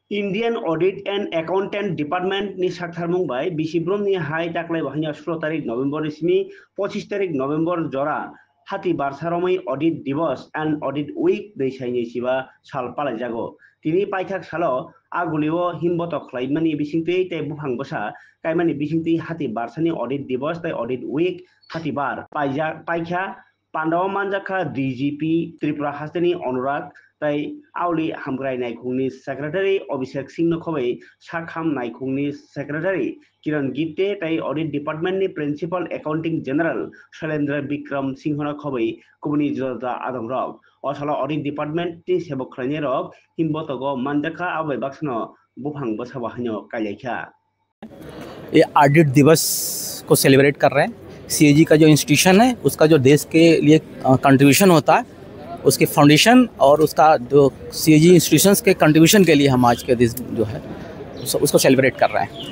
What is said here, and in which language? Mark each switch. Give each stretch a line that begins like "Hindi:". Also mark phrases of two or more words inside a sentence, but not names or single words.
Kok Borok: Indian Audit and Accountant Department ni sakthar bai bisibrom ni hai taklai bahanya 16 tarik November ismi 25 tarik November jora hati barsaromai audit divas
English: and audit week
Kok Borok: desaini siba sal palai jago tini paithak salo agulio himboto khlaimani bisingtei te bufang bosa kaimani bisingtei hati barsani audit divas tai audit week hati bar paikha Pandawa manjaka DGP Tripura Hasteni Anurag tai Auli Hamgrai Naikungni Secretary Abhishek Singh Nokhobai Sakham Naikungni Secretary Kiran Gite tai Audit Department ni Principal Accounting General Shailendra Bikram Singh Nokhobai Kubuni Jota Adamrok Osala Audit Department ti Sebok Khlani rok Himbotogo Manjaka Abai Baksno Bufang Bosabahanyo Kailekha
Hindi: ये ऑडिट दिवस को सेलिब्रेट कर रहे हैं। सीएजी का जो इंस्टीट्यूशन है उसका जो देश के लिए कंट्रीब्यूशन होता है उसके फाउंडेशन और उसका जो सीएजी इंस्टीट्यूशंस के कंट्रीब्यूशन के लिए हम आज के दिन जो है उसको सेलिब्रेट कर रहे हैं।